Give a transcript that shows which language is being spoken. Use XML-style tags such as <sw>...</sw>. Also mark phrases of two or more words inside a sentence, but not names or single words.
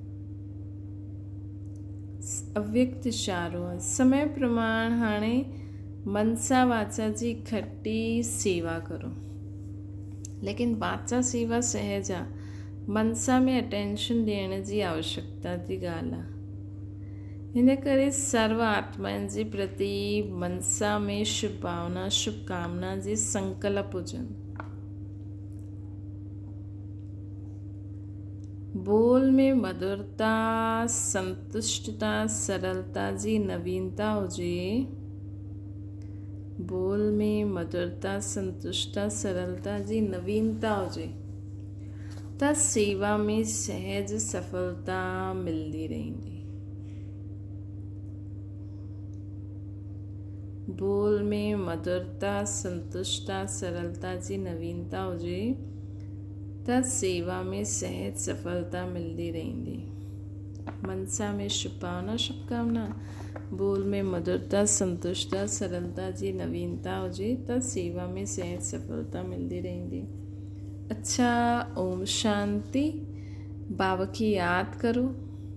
<sd>अव्यक्त इशारो आहे समय प्रमाण हाणे मनसा वाचा जी खटी सेवा करो लेकिन वाचा सेवा सहज आहे मनसा में अटेंशन ॾियण जी आवश्यकता जी ॻाल्हि आहे। हिन करे सर्व आत्माउनि जे प्रति मनसा में शुभ भावना शुभकामना जे संकल्प हुजनि। बोल में मधुरता संतुष्टता सरलता जी नवीनता हुजे। बोल में मधुरता संतुष्टता सरलता जी नवीनता हुजे त सेवा में सहज सफलता मिलती रहंदी। बोल में मधुरता संतुष्टता सरलता जी नवीनता हुजे त सेवा में सहज सफलता मिलती रहंदी। मनसा में शुभ भावना शुभकामना बोल में मधुरता संतुष्टता सरलता जी नवीनता हुजे त सेवा में सहज सफलता मिलती रहंदी।</sd> <hi>अच्छा ओम शांति। बाबा की याद करो।</hi>